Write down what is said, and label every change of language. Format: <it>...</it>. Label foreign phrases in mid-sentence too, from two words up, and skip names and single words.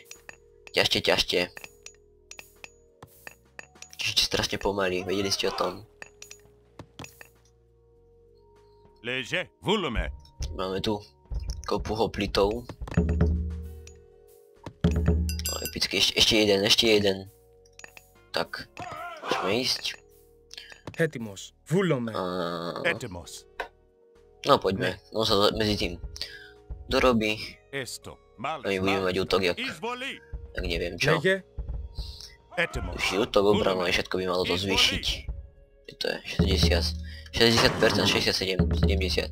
<sk>Čiže strašne pomaly, vedeli ste o tom.</sk> <el>Λέγε, βούλομαι.</el> <sk>Máme tu kopu hoplitov. No, epicky, ešte jeden. Tak, môžeme ísť.</sk> <el>Έτοιμος. Βούλομαι. Έτοιμος.</el> <sk>No poďme, on sa medzi tým dorobí.</sk> <el>Esto.</el> <sk>A my budeme mať útok jak neviem čo. Už útok, obranu aj všetko by malo to zvýšiť. To je 60%, 67, 70.</sk>